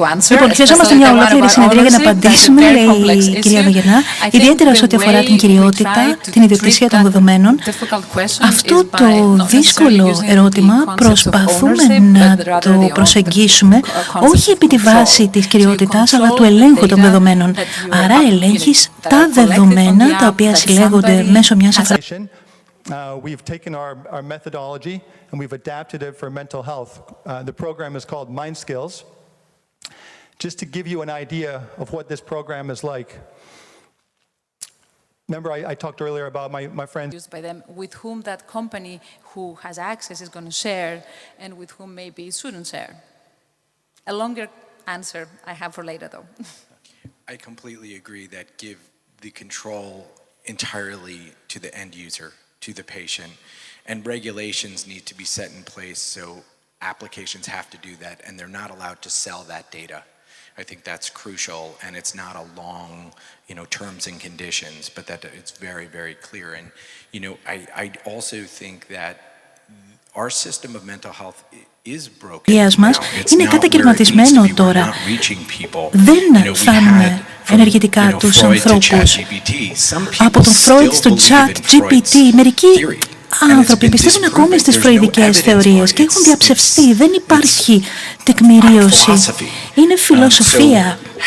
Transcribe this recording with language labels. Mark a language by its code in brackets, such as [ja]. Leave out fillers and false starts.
[el] Λοιπόν, χρειαζόμαστε μια ολόκληρη συνεδρία για να απαντήσουμε, λέει η κυρία Βαγενά, ιδιαίτερα σε ό,τι αφορά την κυριότητα, την ιδιοκτησία των δεδομένων. Αυτό το δύσκολο ερώτημα προσπαθούμε να το προσεγγίσουμε όχι επί τη βάση της κυριότητας, αλλά του ελέγχου των δεδομένων. Άρα ελέγχεις τα δεδομένα τα οποία συλλέγονται μέσω μιας εφαρμογής. [en] We've taken our methodology and we've adapted it for mental health. The program is called Mind Skills. Just to give you an idea of what this program is like. Remember, I talked earlier about my friends. Used by them, with whom that company who has access is going to share and with whom maybe it shouldn't share. A longer answer I have for later, though. I completely agree that give the control entirely to the end user, to the patient, and regulations need to be set in place so applications have to do that and they're not allowed to sell that data. I think that's crucial, and it's not a long, terms and conditions, but that it's very, very clear. And, I also think that our system of mental health is broken. [el] Μας είναι κατακαιρματισμένο τώρα. Δεν φτάνουμε ενεργητικά τους ανθρώπους. Από τον Φρόιντ στο ChatGPT, μερικοί άνθρωποι πιστεύουν ακόμη στις φροηδικές θεωρίες και έχουν διαψευστεί. Δεν υπάρχει τεκμηρίωση. Είναι φιλοσοφία.